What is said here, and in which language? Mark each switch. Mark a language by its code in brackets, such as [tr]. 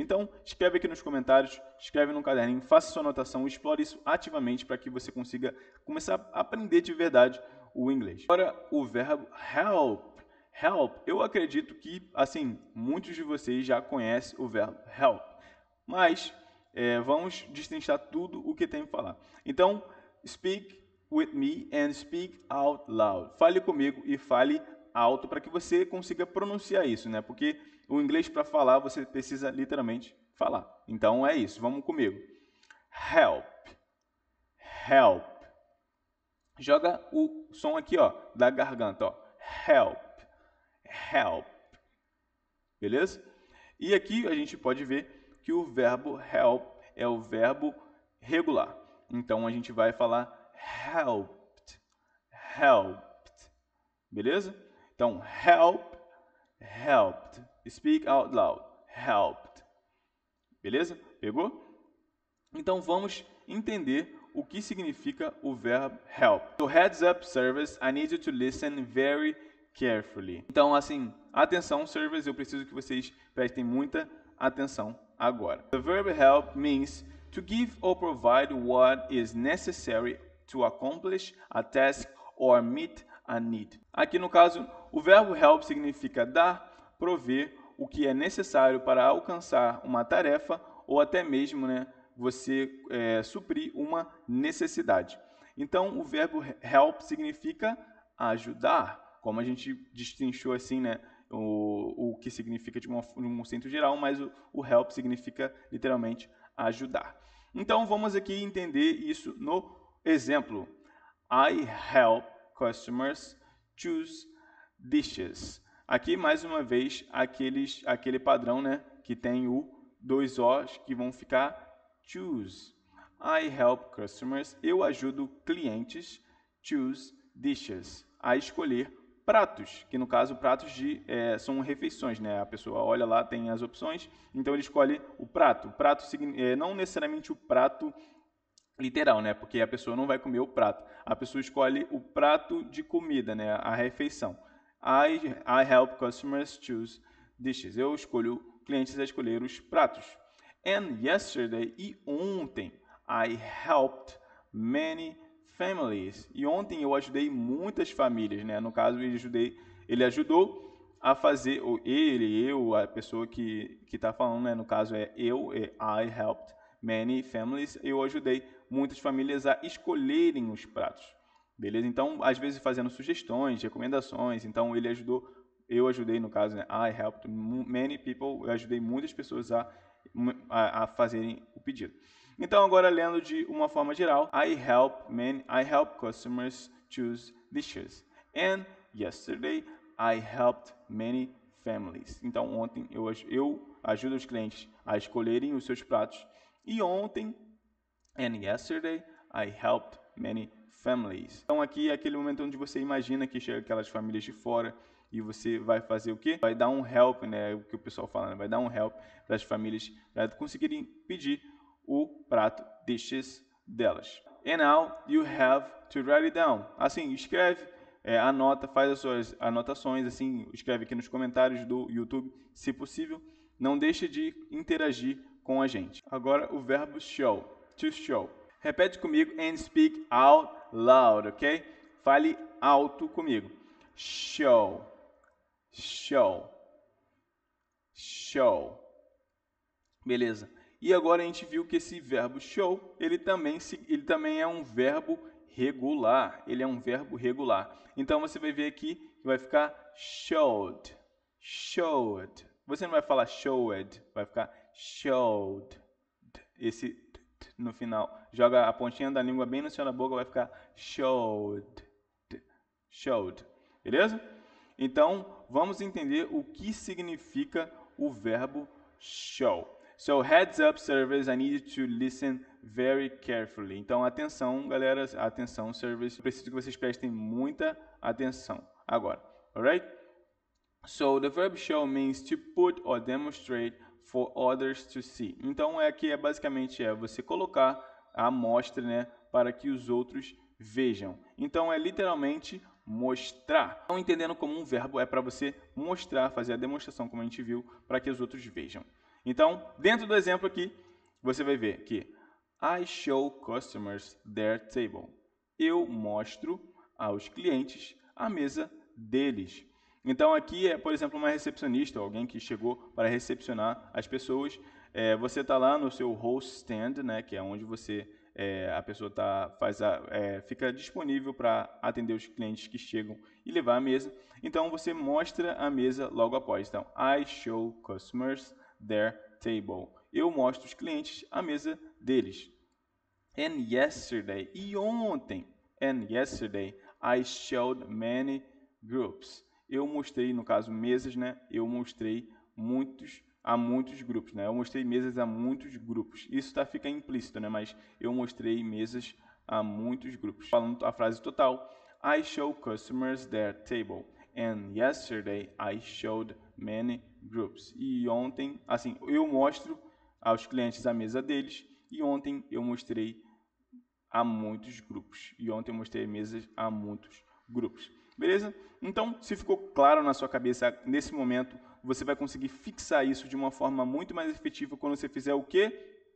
[pt] Então, escreve aqui nos comentários, escreve no caderninho, faça sua anotação, explore isso ativamente para que você consiga começar a aprender de verdade o inglês. Agora, o verbo help. Help, eu acredito que, assim, muitos de vocês já conhecem o verbo help. Mas vamos destrinchar tudo o que tem para falar. [en] Então, speak with me and speak out loud. [pt] Fale comigo e fale alto para que você consiga pronunciar isso, né? Porque o inglês, para falar, você precisa literalmente falar. Então é isso, vamos comigo. Help. Help. Joga o som aqui, ó, da garganta, ó. Help. Help. Beleza? E aqui a gente pode ver que o verbo help é o verbo regular. Então a gente vai falar helped. Helped. Beleza? Então, help, helped. [en] Speak out loud. [pt] Helped. Beleza? Pegou? Então vamos entender o que significa o verbo help. [en] So, heads up, service, I need you to listen very carefully. [pt] Então, assim, atenção, service, eu preciso que vocês prestem muita atenção agora. [en] The verb help means to give or provide what is necessary to accomplish a task or meet a need. [pt] Aqui no caso, o verbo help significa dar, prover o que é necessário para alcançar uma tarefa ou até mesmo, né, você suprir uma necessidade. Então, o verbo help significa ajudar, como a gente destrinchou assim, né, o que significa de um sentido geral, mas o help significa literalmente ajudar. Então, vamos aqui entender isso no exemplo. [en] I help customers choose dishes. [pt] Aqui, mais uma vez, aquele padrão, né, que tem o dois O's que vão ficar choose. [en] I help customers. [pt] Eu ajudo clientes [en] choose dishes. [pt] A escolher pratos, que no caso pratos são refeições, né? A pessoa olha lá, tem as opções, então ele escolhe o prato. O prato não necessariamente o prato literal, né? Porque a pessoa não vai comer o prato. A pessoa escolhe o prato de comida, né? A refeição. [en] I help customers choose dishes. [pt] Eu escolho clientes a escolher os pratos. [en] And yesterday, [pt] e ontem, [en] I helped many families. [pt] E ontem eu ajudei muitas famílias, né? No caso, ele ajudou a fazer, ou eu, a pessoa que está falando, né? No caso [en] I helped many families. [pt] Eu ajudei muitas famílias a escolherem os pratos. Beleza? Então, às vezes fazendo sugestões, recomendações. Então, eu ajudei, no caso, né? [en] I helped many people. [pt] Eu ajudei muitas pessoas a fazerem o pedido. Então, agora lendo de uma forma geral, [en] I help customers choose dishes. And yesterday, I helped many families. [pt] Então, ontem eu ajudo os clientes a escolherem os seus pratos. E ontem, [en] and yesterday, I helped many families. [pt] Então, aqui é aquele momento onde você imagina que chega aquelas famílias de fora e você vai fazer o quê? Vai dar um help, né? O que o pessoal fala, né? Vai dar um help para as famílias para conseguirem pedir o prato dishes delas. [en] And now you have to write it down. [pt] Assim, escreve, anota, faz as suas anotações, assim, escreve aqui nos comentários do YouTube, se possível. Não deixe de interagir com a gente. Agora o verbo show, to show. Repete comigo [en] and speak out loud, [pt] ok? Fale alto comigo. Show, show, show. Beleza. E agora a gente viu que esse verbo show, ele também é um verbo regular. Ele é um verbo regular. Então você vai ver aqui que vai ficar showed, showed. Você não vai falar showed, vai ficar showed. Esse t no final. Joga a pontinha da língua bem no céu da boca, vai ficar showed, showed. Beleza? Então, vamos entender o que significa o verbo show. [en] So, heads up, servers, I need you to listen very carefully. [pt] Então, atenção, galera, atenção, servers. Preciso que vocês prestem muita atenção agora. [en] Alright? So, the verb show means to put or demonstrate for others to see. [pt] Então, aqui basicamente você colocar a amostra, né, para que os outros vejam. Então, é literalmente mostrar. Então, entendendo como um verbo é para você mostrar, fazer a demonstração, como a gente viu, para que os outros vejam. Então, dentro do exemplo aqui, você vai ver que [en] I show customers their table. [pt] Eu mostro aos clientes a mesa deles. Então, aqui é, por exemplo, uma recepcionista, alguém que chegou para recepcionar as pessoas. Você está lá no seu host stand, né, que é onde você, a pessoa fica disponível para atender os clientes que chegam e levar a mesa. Então, você mostra a mesa logo após. [en] Então, I show customers their table. [pt] Eu mostro os clientes a mesa deles. [en] And yesterday, [pt] e ontem, [en] and yesterday, I showed many groups. [pt] Eu mostrei, no caso, mesas, né? Eu mostrei a muitos grupos, né? Eu mostrei mesas a muitos grupos. Isso fica implícito, né? Mas eu mostrei mesas a muitos grupos. Falando a frase total, [en] I show customers their table. And yesterday I showed many groups. [pt] E ontem, assim, eu mostro aos clientes a mesa deles. E ontem eu mostrei a muitos grupos. E ontem eu mostrei mesas a muitos grupos. Beleza? Então, se ficou claro na sua cabeça nesse momento, você vai conseguir fixar isso de uma forma muito mais efetiva quando você fizer o quê?